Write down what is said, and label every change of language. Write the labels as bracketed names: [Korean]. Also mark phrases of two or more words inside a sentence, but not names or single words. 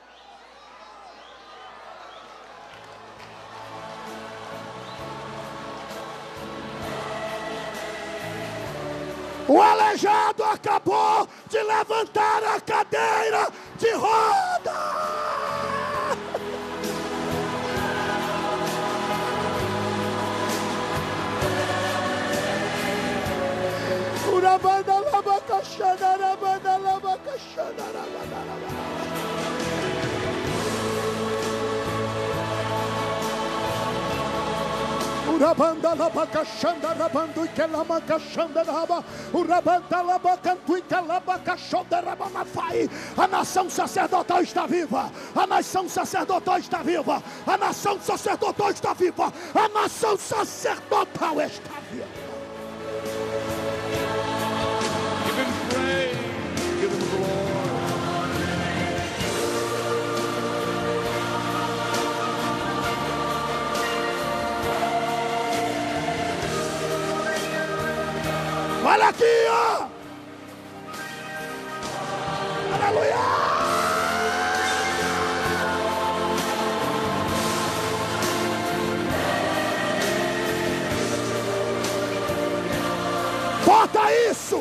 [Portuguese] O aleijado acabou de levantar a cadeira de roda. Urabanda laba kashana rabanda laba kashana rabanda laba. Urabanda laba kashanda rabando ikelama kashanda raba. Urabanda laba cantu ikelama kashanda raba mafai. A nação sacerdotal está viva. A nação sacerdotal está viva. A nação sacerdotal está viva. A nação sacerdotal está viva. [English] Give him praise, give him glory. [Portuguese] Olha aqui, ó! Aleluia! Bota isso!